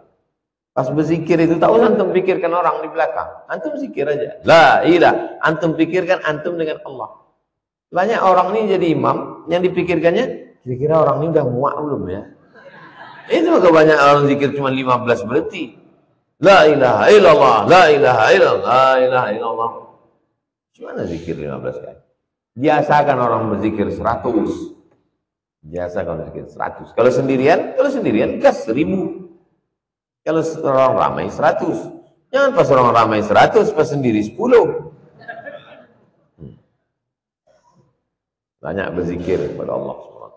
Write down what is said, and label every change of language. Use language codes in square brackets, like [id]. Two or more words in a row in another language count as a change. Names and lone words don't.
[id] Pas berzikir itu, tak usah antum pikirkan orang di belakang. Antum zikir aja. [ar] لا إله. [id] Antum pikirkan antum dengan Allah. Banyak orang ini jadi imam, yang dipikirkannya, kira-kira orang ini udah muak belum ya? Itu maka banyak orang zikir cuma 15 berarti. [ar] لا إله إلا الله، لا إله إلا الله، لا إله إلا الله. [id] Gimana zikir 15 kali? Biasakan orang berzikir 100. Biasakan berzikir 100. Kalau sendirian gas 1000. Kalau orang ramai 100. Jangan pas orang ramai 100, pas sendiri 10. Banyak berzikir kepada Allah SWT.